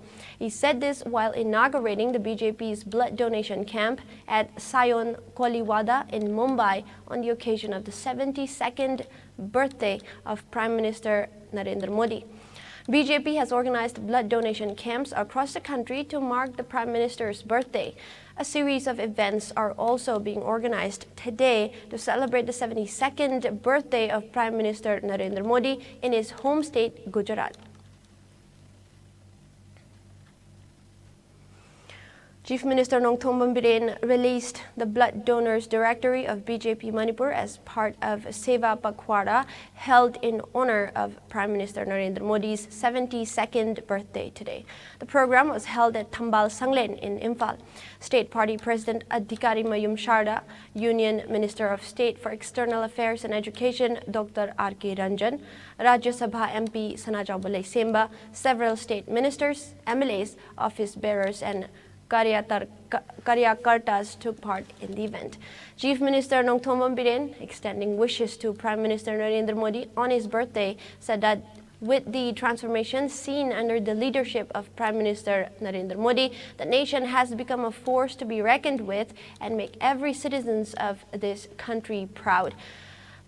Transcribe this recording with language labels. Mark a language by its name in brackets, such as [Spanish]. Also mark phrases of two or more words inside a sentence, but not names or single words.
[English] He said this while inaugurating the BJP's blood donation camp at Sion Koliwada in Mumbai on the occasion of the 72nd birthday of Prime Minister Narendra Modi. BJP has organized blood donation camps across the country to mark the Prime Minister's birthday. A series of events are also being organized today to celebrate the 72nd birthday of Prime Minister Narendra Modi in his home state, Gujarat. Chief Minister Nongthombam Biren released the blood donors directory of BJP Manipur as part of Seva Pakhwara held in honor of Prime Minister Narendra Modi's 72nd birthday today. The program was held at Thambal Sanglen in Imphal. State Party President Adhikari Mayum Sharda, Union Minister of State for External Affairs and Education Dr. R.K. Ranjan, Rajya Sabha MP Sanajao Balai Semba, several state ministers, MLAs, office bearers, and Karyakartas took part in the event. Chief Minister Nongthombam Biren, extending wishes to Prime Minister Narendra Modi on his birthday, said that with the transformation seen under the leadership of Prime Minister Narendra Modi, the nation has become a force to be reckoned with and make every citizen of this country proud.